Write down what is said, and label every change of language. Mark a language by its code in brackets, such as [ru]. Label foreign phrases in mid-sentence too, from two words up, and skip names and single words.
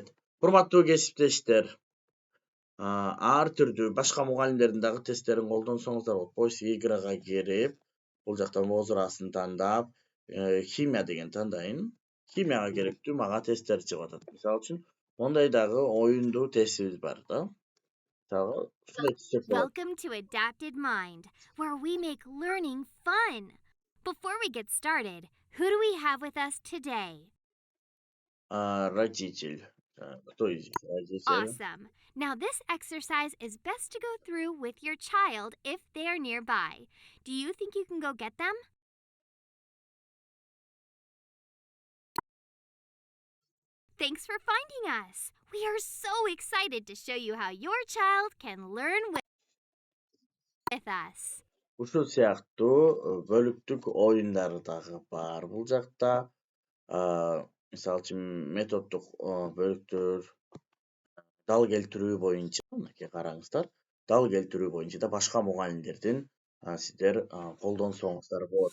[ky] Урматтуу кесиптештер, ар түрдүү башка мугалимдердин дагы тесттерин колдонсоңуздар болот. [ru] Поиск игрыга [ky] кирип, бул жактан возрасын тандап, химия деген тандайын. Химияга керектүү мага тесттер чыгып атат. Мисалы үчүн, мондай дагы оюндуу тестибиз бар да. Мисалы сайтсыз болот. [en] Welcome to Adapted Mind, where we make learning fun. Before we get started, who do we have with us today? [ru] Родитель. Кто из них родитель? [en] Awesome. Now, this exercise is best to go through with your child if they are nearby. Do you think you can go get them? Thanks for finding us. We are so excited to show you how your child can learn with us. [ky] Ушул сыяктуу бөлүктүк оюндар дагы бар бул жакта. Мисалы үчүн методдук бөлүктөр дал келтирүү боюнча мынакей караңыздар. Дал келтирүү боюнча да башка мугалимдердин сиздер колдонсоңуздар болот.